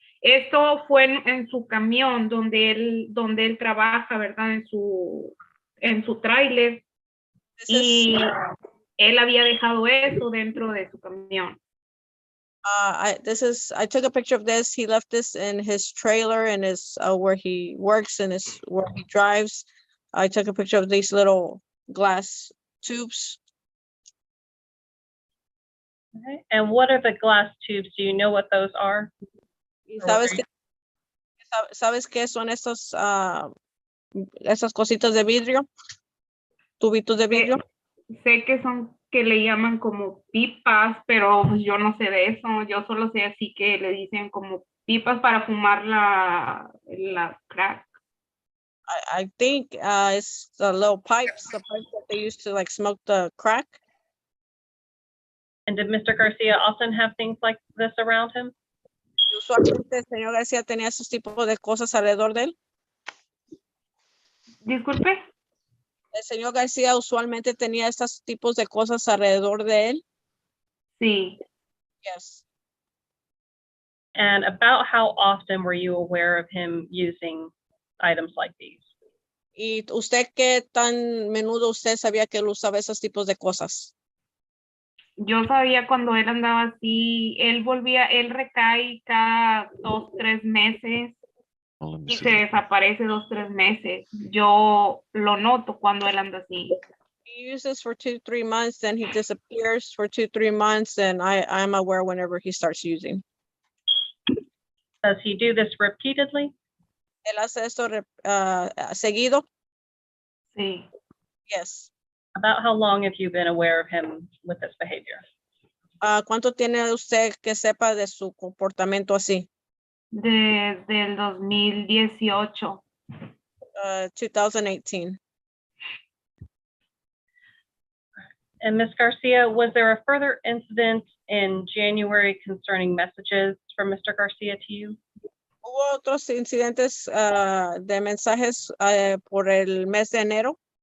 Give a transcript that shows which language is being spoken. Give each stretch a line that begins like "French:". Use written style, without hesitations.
Spanish: Esto fue en su camión donde él trabaja, ¿verdad? En su tráiler. Y él había dejado eso dentro de su camión.
English: I took a picture of this. He left this in his trailer and his where he works and where he drives. I took a picture of these little glass tubes. Okay. And what are the glass tubes? Do you know what those are?
Spanish: ¿Y sabes qué son esas cositas de vidrio? Tubitos de vidrio. Sé que le llaman como pipas, pero pues yo no sé de eso. Yo solo sé así que le dicen como pipas para fumar la crack.
English: I think it's the little pipes that they used to like smoke the crack. And did Mr. Garcia often have things like this around him?
Spanish: Y usualmente el señor García tenía esos tipos de cosas alrededor de él. Disculpe. El señor García usualmente tenía estos tipos de cosas alrededor de él. Sí.
English: Yes. And about how often were you aware of him using items like these?
Spanish: ¿Y usted qué tan menudo usted sabía que él usaba esos tipos de cosas? Yo sabía cuando él andaba así, él recae cada 2, 3 meses y se desaparece 2, 3 meses. Yo lo noto cuando él anda así.
English: He uses for 2-3 months, then he disappears for 2-3 months, and I'm aware whenever he starts using. Does he do this repeatedly?
Spanish: Él hace esto seguido. Sí.
English: Yes. About how long have you been aware of him with this behavior?
Spanish: ¿Cuánto tiene usted que sepa de su comportamiento así? Desde el 2018.
English: 2018. And Ms. Garcia, was there a further incident in January concerning messages from Mr. Garcia to you?
Spanish: ¿Hubo otros incidentes de mensajes por el mes de enero?